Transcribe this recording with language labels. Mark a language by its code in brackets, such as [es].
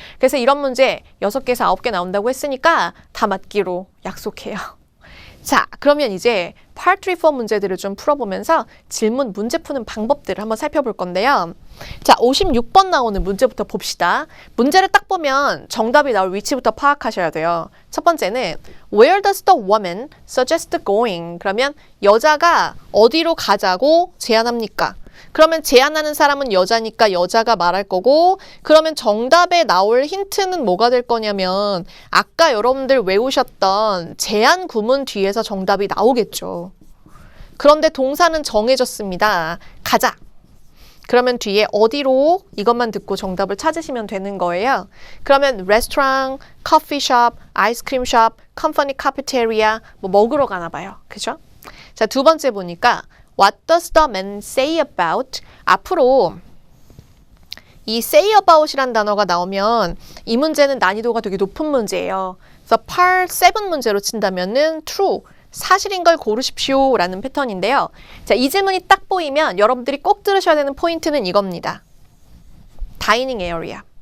[ko] 그래서 이런 문제 6개에서 9개 나온다고 했으니까 다 맞기로 약속해요. 자, 그러면 이제 Part 3, 4 문제들을 좀 풀어보면서 질문 문제 푸는 방법들을 한번 살펴볼 건데요. 자, 56번 나오는 문제부터 봅시다. 문제를 딱 보면 정답이 나올 위치부터 파악하셔야 돼요. [en] 첫 번째는 Where does the woman suggest going? [ko] 그러면 여자가 어디로 가자고 제안합니까? 그러면 제안하는 사람은 여자니까 여자가 말할 거고, 그러면 정답에 나올 힌트는 뭐가 될 거냐면 아까 여러분들 외우셨던 제안 구문 뒤에서 정답이 나오겠죠. 그런데 동사는 정해졌습니다. 가자. 그러면 뒤에 어디로 이것만 듣고 정답을 찾으시면 되는 거예요. 그러면 restaurant, coffee shop, ice cream shop, company cafeteria 뭐 먹으러 가나 봐요. 그죠? [en] 자, 두 번째 보니까 What does the man say about? [ko] 앞으로 이 say about이란 단어가 나오면 이 문제는 난이도가 되게 높은 문제예요. 그래서 Part 7 문제로 친다면은 true, 사실인 걸 고르십시오 라는 패턴인데요. 자, 이 질문이 딱 보이면 여러분들이 꼭 들으셔야 되는 포인트는 이겁니다. 다이닝 에어리아.